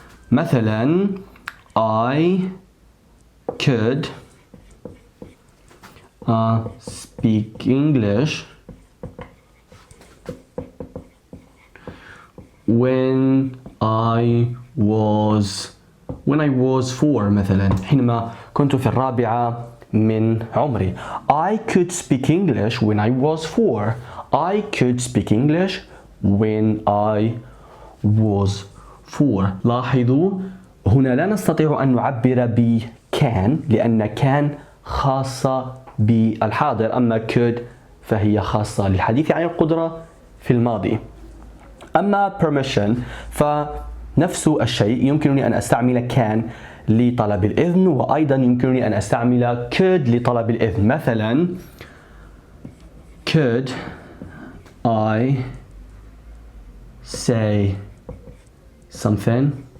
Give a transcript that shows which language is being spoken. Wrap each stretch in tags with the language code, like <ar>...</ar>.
<ar>مثلا</ar> <en>I could speak English when I was 4</en> <ar>مثلا، حينما كنت في الرابعة من عمري.</ar> <en>I could speak English when I was 4. I could speak English when I was 4.</en> <ar>لاحظوا هنا لا نستطيع أن نعبر ب can لأن can خاصة بالحاضر، أما could فهي خاصة للحديث عن القدرة في الماضي. أما permission فنفس الشيء، يمكنني أن أستعمل can لطلب الإذن، وأيضا يمكنني أن أستعمل could لطلب الإذن.</ar> <en>مثلا could I say something?</en>